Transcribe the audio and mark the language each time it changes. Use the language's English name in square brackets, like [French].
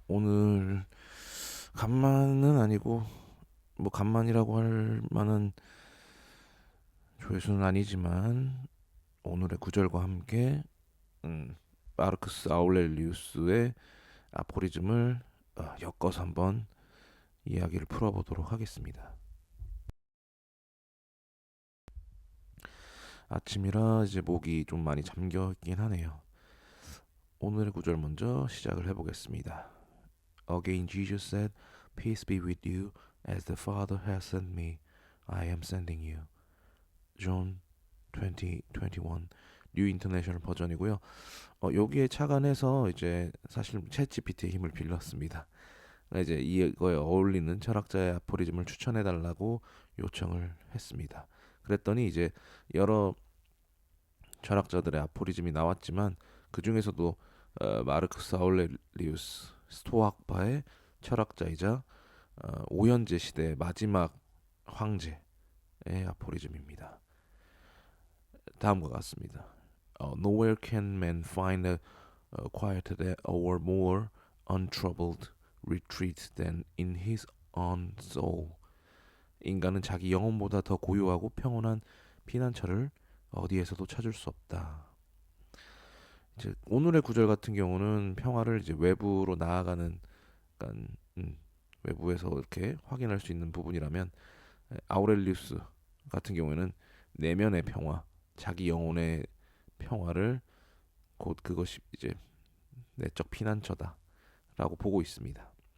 [Korean] 오늘 간만은 아니고 뭐 간만이라고 할 만한 조회수는 아니지만 오늘의 구절과 함께 음, 마르크스 아울렐리우스의 아포리즘을 엮어서 한번 이야기를 풀어보도록 하겠습니다. 아침이라 이제 목이 좀 많이 잠겨 있긴 하네요. 오늘의 구절 먼저 시작을 해보겠습니다. [English] Again Jesus said, Peace be with you, as the Father has sent me, I am sending you. [Korean] 존 2021 뉴 인터내셔널 버전이고요. 여기에 착안해서 이제 사실 챗 GPT의 힘을 빌렸습니다. 이제 이거에 어울리는 철학자의 아포리즘을 추천해 달라고 요청을 했습니다. 그랬더니 이제 여러 철학자들의 아포리즘이 나왔지만 그 중에서도 마르크스 아울레리우스 스토아학파의 철학자이자 오현제 시대의 마지막 황제의 아포리즘입니다. 다음과 같습니다. [English] Nowhere can man find a quieter or more untroubled retreat than in his own soul. [Korean] 인간은 자기 영혼보다 더 고요하고 평온한 피난처를 어디에서도 찾을 수 없다. 이제 오늘의 구절 같은 경우는 평화를 이제 외부로 나아가는, 약간 외부에서 이렇게 확인할 수 있는 부분이라면, 아우렐리우스 같은 경우에는 내면의 평화, 자기 영혼의 평화를 곧 그것이 이제 내적 피난처다라고 보고 있습니다.